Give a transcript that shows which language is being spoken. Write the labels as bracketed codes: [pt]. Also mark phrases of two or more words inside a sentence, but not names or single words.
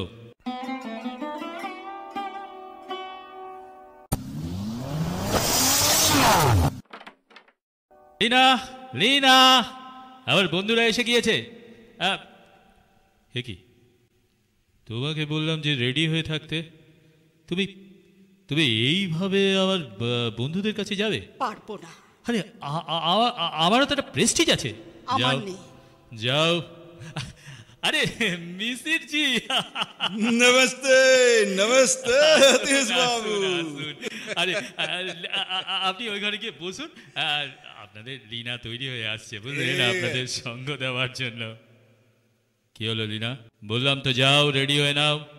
[bn] লীনা, লীনা, আমার বন্ধুরা এসে গিয়েছে। কি তোমাকে বললাম যে রেডি হয়ে থাকতে, তুমি তুমি এইভাবে আমার বন্ধুদের কাছে যাবে? পারবো না। আরে আমারও তো একটা প্রেস্টিজ আছে। আমার নেই। যাও। [hi] अरे मिसिर जी नमस्ते नमस्ते अतीश बाबू। [bn] আরে আপনি ওই ঘরে গিয়ে বসুন, আর আপনাদের লীনা তৈরি হয়ে আসছে, বুঝলেন, আপনাদের সঙ্গ দেওয়ার জন্য। কি হলো লীনা? বললাম তো যাও, রেডি হয়ে নাও।